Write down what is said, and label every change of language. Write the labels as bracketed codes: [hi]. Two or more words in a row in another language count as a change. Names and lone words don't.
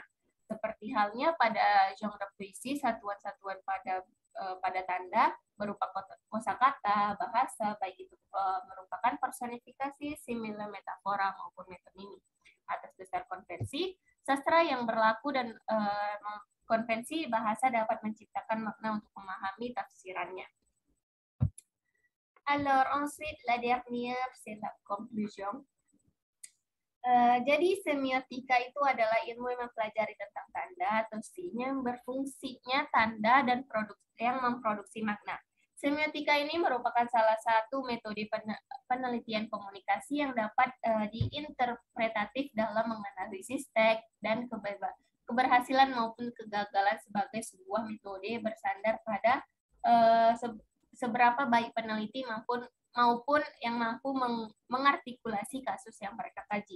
[id] Seperti halnya pada genre puisi, satuan-satuan pada tanda berupa kosakata, bahasa, baik itu merupakan personifikasi, simile, metafora maupun metonimi. Atas dasar konvensi, sastra yang berlaku dan konvensi bahasa dapat menciptakan makna untuk memahami tafsirannya. [fr] Alors, ensuite, la dernière, c'est la conclusion. [id] Jadi semiotika itu adalah ilmu yang mempelajari tentang tanda atau sinyal yang berfungsinya tanda dan yang memproduksi makna. Semiotika ini merupakan salah satu metode penelitian komunikasi yang dapat diinterpretatif dalam menganalisis teks dan keberhasilan maupun kegagalan sebagai sebuah metode bersandar pada seberapa baik peneliti maupun yang mampu mengartikulasi kasus yang mereka kaji.